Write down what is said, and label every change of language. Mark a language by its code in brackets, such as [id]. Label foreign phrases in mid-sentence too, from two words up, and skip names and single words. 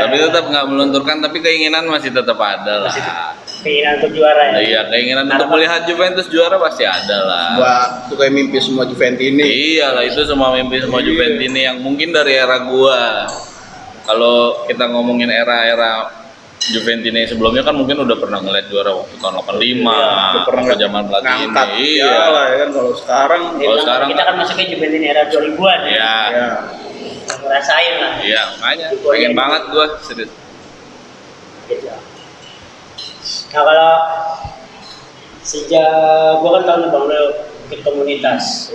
[id] Tapi tetap nggak melunturkan, tapi keinginan masih tetap ada lah. Keinginan untuk juara ya. Iya, keinginan untuk melihat Juventus juara pasti ada lah. Wah, itu kayak mimpi semua Juventini. Iyalah, itu semua mimpi semua Juventini yang mungkin dari era gua. Kalau kita ngomongin era-era Juventini sebelumnya kan mungkin udah pernah ngeliat juara waktu tahun 85, Udah pernah waktu zaman Platini. ngangkat. Iya. Lah ya kan kalau sekarang Kalau sekarang kita kan masuknya Juventus era 2000-an ya. Iya. ya Ngerasain lah. Iya, makanya pengen banget gua serius. Gitu. Nah kalau sejak gua kan tahu nih Bang lo ikut komunitas.